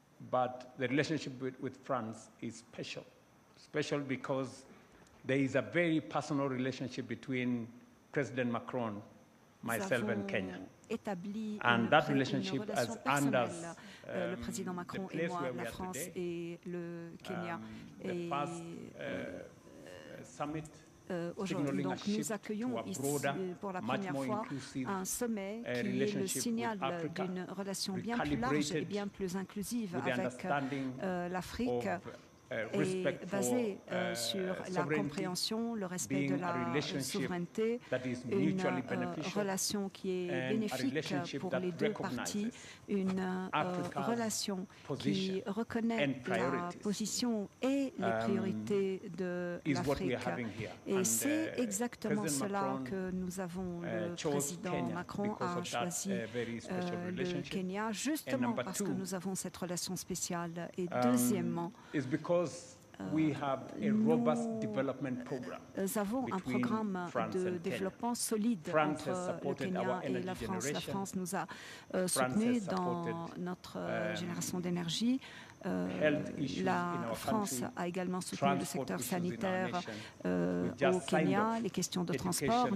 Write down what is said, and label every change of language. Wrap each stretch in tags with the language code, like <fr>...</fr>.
<en>But the relationship with France is special. Special because there is a very personal relationship between President Macron, myself, and Kenya. And that relationship has under</en> <fr>le président Macron et moi, la France et le Kenya.</fr> <en>The first summit.</en> <fr>Aujourd'hui, donc, nous accueillons ici pour la première fois un sommet qui est le signal d'une relation bien plus large et bien plus inclusive avec l'Afrique et basée sur la compréhension, le respect de la souveraineté, une relation qui est bénéfique pour les deux parties, une relation qui reconnaît la position et les priorités de l'Afrique. Et c'est exactement cela que nous avons. Le président Macron a choisi le Kenya justement parce que nous avons cette relation spéciale. Et deuxièmement,</fr> <en>we have a robust development program.</en> <fr>Nous avons un programme de développement solide entre le Kenya et la France. La France nous a soutenus dans notre génération d'énergie. La France a également soutenu le secteur sanitaire au Kenya, les questions de transport.</fr>